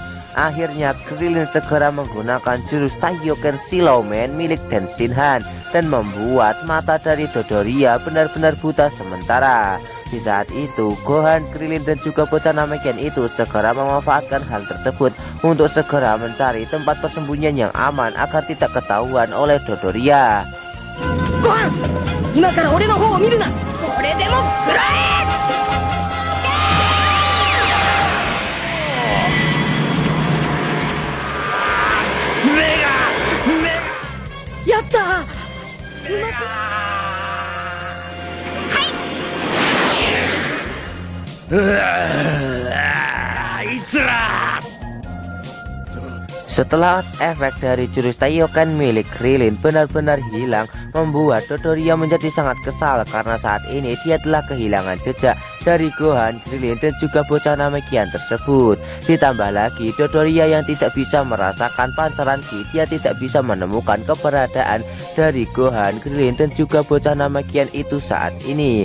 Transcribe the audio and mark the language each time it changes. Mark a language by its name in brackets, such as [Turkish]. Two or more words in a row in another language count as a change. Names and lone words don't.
[Indonesian] Akhirnya Krillin segera menggunakan jurus Taioken Silau Man milik Den Shinhan dan membuat mata dari Dodoria benar-benar buta sementara. Di saat itu, Gohan, Krillin dan juga bocah Namekian itu segera memanfaatkan hal tersebut untuk segera mencari tempat persembunyian yang aman agar tidak ketahuan oleh Dodoria. [Japanese] Gohan, 今から俺の方を見るな。これでも食らえ。やった。あいつら [Indonesian] Setelah efek dari jurus Taioken milik Krillin benar-benar hilang, membuat Dodoria menjadi sangat kesal karena saat ini dia telah kehilangan jejak dari Gohan, Krillin dan juga bocah Namekian tersebut. Ditambah lagi Dodoria yang tidak bisa merasakan pancaran Ki, dia tidak bisa menemukan keberadaan dari Gohan, Krillin dan juga bocah Namekian itu saat ini.